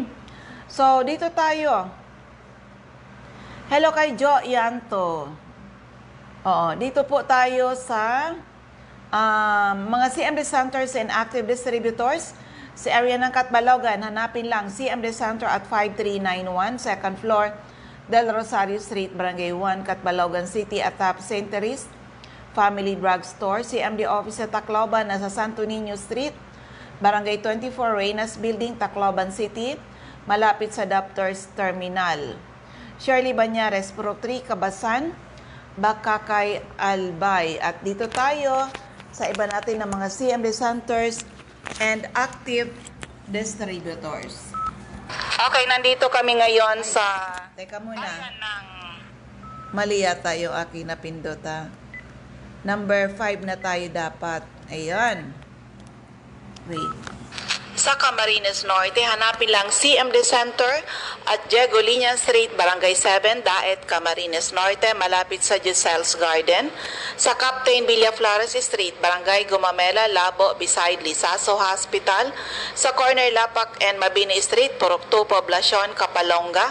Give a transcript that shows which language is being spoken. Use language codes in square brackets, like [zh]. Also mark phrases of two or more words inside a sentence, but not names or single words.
[tl] So, dito tayo. Hello kay Jo Yanto. Oo, dito po tayo sa mga [en] CMD Centers and Active Distributors [tl] sa area ng Catbalogan. Hanapin lang CMD Center at 5391, [en] second floor, [tl] Del Rosario Street, Barangay 1, Catbalogan City, atop St. Therese Family Drug Store. CMD Office sa Tacloban, nasa Santo Niño Street, Barangay 24, Reynas Building, Tacloban City, malapit sa Doctors Terminal. Shirley Banyares, Puro 3, Kabasan, Bakakay, Albay. At dito tayo sa iba natin ng mga [en] CMD Centers and Active Distributors. [tl] Okay, nandito kami ngayon sa... Teka muna. Mali yata yung aking napindota. Number 5 na tayo dapat. Ayan. Wait. Sa Camarines Norte, hanapin lang CMD Center at Diego Liñan Street, Barangay 7, Daet, Camarines Norte, malapit sa Giselle's Garden. Sa Captain Villaflores Street, Barangay Gumamela, Labo, beside Lisaso Hospital. Sa corner Lapak and Mabini Street, Purok 2, Poblacion, Kapalonga.